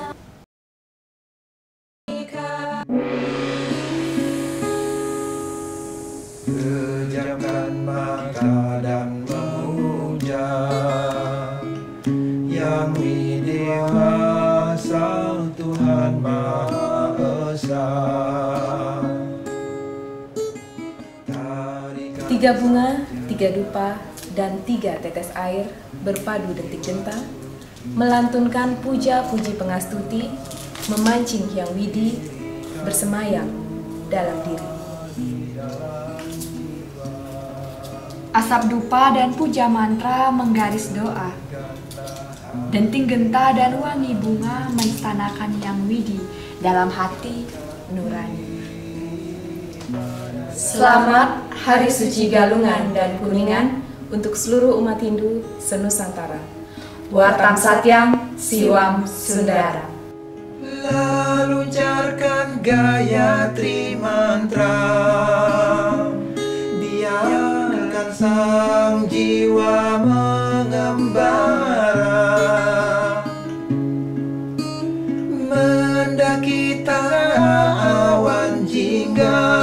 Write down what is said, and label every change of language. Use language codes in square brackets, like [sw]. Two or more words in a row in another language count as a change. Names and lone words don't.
[id] Pejamkan mata dan memuja Yang Widewasa, Tuhan Maha Esa. Tiga bunga, tiga dupa, dan tiga tetes air berpadu detik genta, melantunkan puja-puji pengastuti, memancing Hyang Widi, bersemayam dalam diri. Asap dupa dan puja mantra menggaris doa. Denting genta dan wangi bunga menstanakan Hyang Widi dalam hati nurani. Selamat Hari Suci Galungan dan Kuningan untuk seluruh umat Hindu senusantara. [sa] Wartam Satyam, Siwam Sundara. [id] Lalu ujarkan Gayatri mantra, biarkan sang jiwa mengembara, mendaki tanah awan jingga,